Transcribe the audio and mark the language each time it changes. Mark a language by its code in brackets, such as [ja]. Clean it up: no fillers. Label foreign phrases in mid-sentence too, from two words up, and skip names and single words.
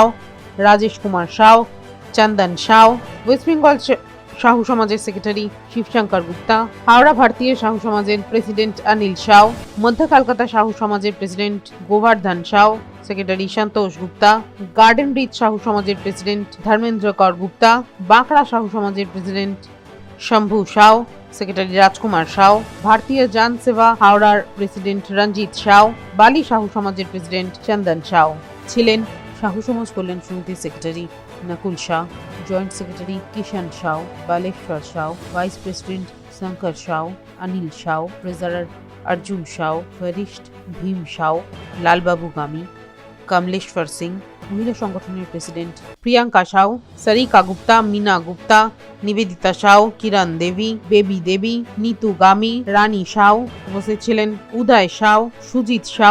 [bn] রাজেশ কুমার শাও, চন্দন শাও, ওয়েস্ট বেঙ্গল সাহু সমাজের সেক্রেটারি শিবশঙ্কর গুপ্তা, হাওড়া ভারতীয় সাহু সমাজের প্রেসিডেন্ট অনিল শাও, মধ্য কলকাতা সাহু সমাজের প্রেসিডেন্ট গোবর্ধন শাও, সেক্রেটারি সন্তোষ গুপ্তা, গার্ডেন ব্রিজ সাহু সমাজের প্রেসিডেন্ট ধর্মেন্দ্র কর গুপ্তা, বাঁকড়া সাহু সমাজের প্রেসিডেন্ট শম্ভু শাও, সেক্রেটারি রাজকুমার শাও, ভারতীয় জন সেবা হাওড়ার প্রেসিডেন্ট রঞ্জিত শাও, বালি সাহু সমাজের প্রেসিডেন্ট চন্দন শাও ছিলেন। সাহু সমাজ কল্যাণ সমিতির সেক্রেটারি নকুল শাহ, জয়েন্ট সেক্রেটারি কিষান শাও, বালেশ্বর শাও, ভাইস প্রেসিডেন্ট শঙ্কর শাও, অনিল শাও, ট্রেজারার অর্জুন শাও, বরিষ্ঠ ভীম শাও, লালবাবু গামী, কমলেশ্বর সিংহ, মহিলা সংগঠন প্রেসিডেন্ট প্রিয়াঙ্কা শাও, সারিকা গুপ্তা, মীনা গুপ্তা, নিবেদিতা শাও, কিরণ দেবী, বেবি দেবী, নীতু গামী, রানি শাও উপস্থিত ছিলেন, উদয় শাও, সুজিত শাও,